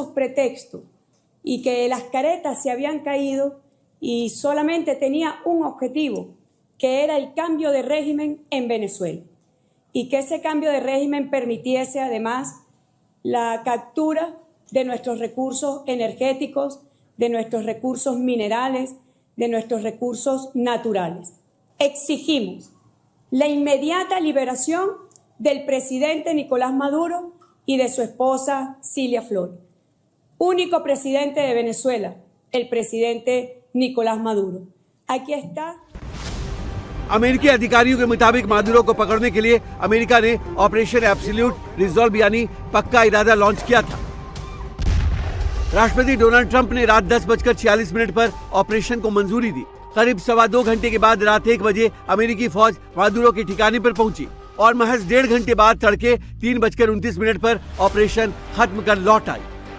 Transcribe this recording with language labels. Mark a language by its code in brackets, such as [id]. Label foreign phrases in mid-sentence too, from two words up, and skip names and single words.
[es] pretextos, y que las caretas se habían caído y solamente tenía un objetivo, que era el cambio de régimen en Venezuela, y que ese cambio de régimen permitiese además la captura de nuestros recursos energéticos, de nuestros recursos minerales, de nuestros recursos naturales. Exigimos la inmediata liberación del presidente Nicolás Maduro y de su esposa Cilia Flores. Único presidente de Venezuela, el presidente Nicolás Maduro. Aquí está. [hi] अमेरिकी अधिकारियों के मुताबिक मादुरो को पकड़ने के लिए अमेरिका ने ऑपरेशन एब्सोल्यूट रिजॉल्व यानी पक्का इरादा लॉन्च किया था। राष्ट्रपति डोनाल्ड ट्रंप ने रात 10:46 पर ऑपरेशन को मंजूरी दी। करीब 2.25 घंटे के बाद रात 1 बजे अमेरिकी फौज मादुरो के ठिकाने पर पहुंची और महज 1.5 घंटे बाद तड़के 3:29 पर ऑपरेशन खत्म कर लौट आई।